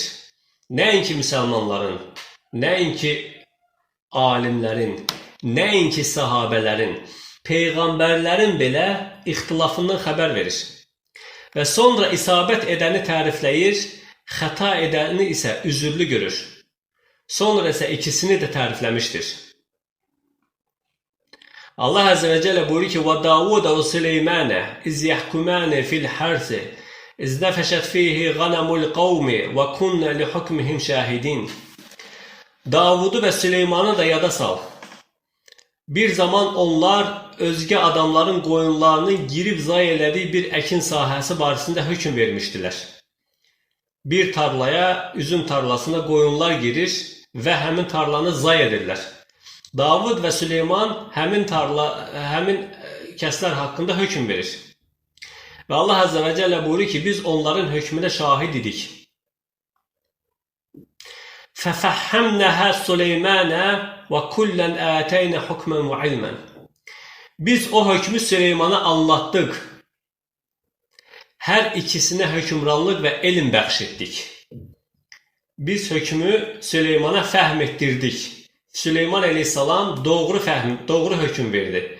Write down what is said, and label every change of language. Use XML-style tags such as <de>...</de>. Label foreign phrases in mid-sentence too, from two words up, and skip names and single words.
<az>Nəinki müsəlmanların, nəinki alimlərin, nəinki sahabələrin, peyğəmbərlərin belə ixtilafından xəbər verir. Və sonra isabət edəni tərifləyir, xəta edəni isə üzürlü görür. Sonra isə ikisini də tərifləmişdir. Allah</az> <ar>عز وجل</ar> <az>buyurur ki,</az> <ar>وَدَاوُدَ وَسُلَيْمَانَ إِذْ يَحْكُمَانِ فِي الْحَرْثِ إِذْ نَفَشَتْ فِيهِ غَنَمُ الْقَوْمِ وَكُنَّ لِحُكْمِهِمْ شَاهِدِينَ.</ar> <az>Davudu və Süleymanı da yada sal. Bir zaman onlar özgə adamların qoyunlarının girib zay elədiyi bir əkin sahəsi barəsində hökm vermişdilər. Bir tarlaya, üzüm tarlasına qoyunlar girir və həmin tarlanı zay edirlər. Davud və Süleyman həmin kəslər haqqında hökm verir. Və Allah</az> <ar>عز وجل</ar> <az>buyurur ki, biz onların hökmünə şahid idik.</az> <ar>فَفَحَّمْنَهَا سُلَيْمَانَ وَكُلًّا آتَيْنَا حُكْمًا وَعِلْمًا.</ar> <az>Biz o hökmü Süleymana anlattıq. Hər ikisinə hökmranlıq və elm bəxş etdik. Biz hökmü Süleymana fəhm etdirdik. Süleyman əleyhissalam doğru hökm verdi.</az>